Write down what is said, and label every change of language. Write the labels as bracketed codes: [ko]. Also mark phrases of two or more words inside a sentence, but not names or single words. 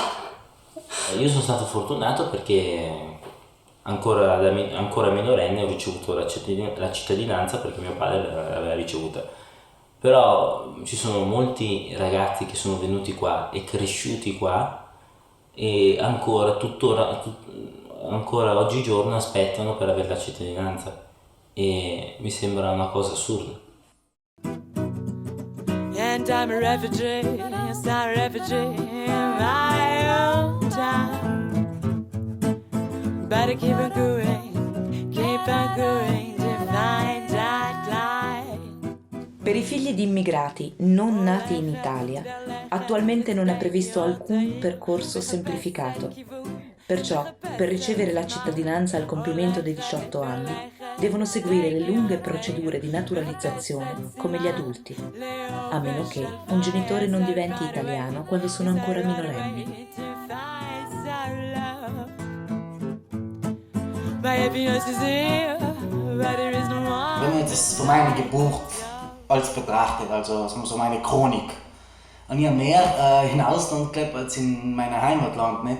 [it] Io sono stato fortunato perché ancora minorenne ho ricevuto la cittadinanza perché mio padre l'aveva ricevuta. Però ci sono molti ragazzi che sono venuti qua e cresciuti qua e ancora oggigiorno aspettano per avere la cittadinanza e mi sembra una cosa assurda. [en] And I'm a refugee, yes, I'm a refugee in my own time. Better keep on going to find that light. [it] Per i figli di immigrati non nati in Italia, attualmente non è previsto alcun percorso semplificato. Perciò, per ricevere la cittadinanza al compimento dei 18 anni, devono seguire le lunghe procedure di naturalizzazione come gli adulti, a meno che un genitore non diventi italiano quando sono ancora minorenni. [de] Wenn man das von meiner Geburt als betrachtet, also so meine Chronik, und ich habe mehr in Ausland gelebt als in meinem Heimatland, nicht?